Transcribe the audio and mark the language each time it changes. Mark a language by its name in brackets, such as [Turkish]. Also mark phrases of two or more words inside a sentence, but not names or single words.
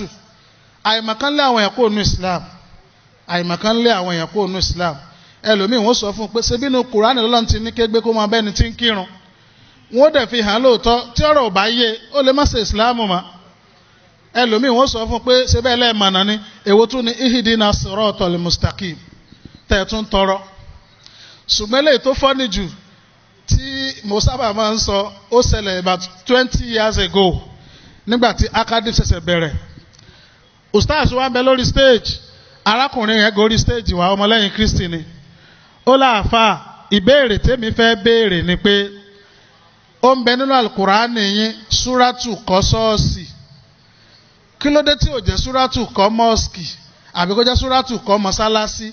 [Yoruba] Àìmọ̀kan lé àwọn èèyàn kúrò nínú Islam. Àìmọ̀kan lé àwọn èèyàn kúrò nínú Islam. Ẹlòmíì wọ́n sọ fún un pé ṣebí inú Kùránì lọ́lọ́run ti ní kégbé kó máa bẹ́ni tí ń kírun. Wọ́n dẹ̀ fi hàn lóòótọ́ tí ọ̀rọ̀ ò bá yé ó lè má ṣe ìsìláàmù mọ́. Ẹlòmíì wọ́n sọ fún un pé ṣebí ẹlẹ́ẹ̀mọ̀nà ni èwo tún ni [Arabic] اهدنا الصراط المستقيم [Yoruba] tẹ̀ tún tọrọ. Ṣùgbọ́n eléyìí tó fọ́ni jù tí mo sábà máa ń sọ ó ṣẹlẹ̀ [English] about 20 years ago [Yoruba] nígbà tí academic ṣẹ̀ṣẹ̀ bẹ̀rẹ̀. Ustaz wa ń bẹ lórí stage arákùnrin yẹn gorí stage wa ọmọlẹ́yìn Kristi ni. Ó láàfà ìbéèrè tèmi fẹ́ béèrè ni pé ó ń bẹ nínú alukurani yín súrátù kọ́ ṣọ́ọ̀ṣì kí ló dé tí ò jẹ́ súrátù kọ́ mọ́ọ̀sì àbí kó jẹ́ súrátù kọ́ mọ́sálásí?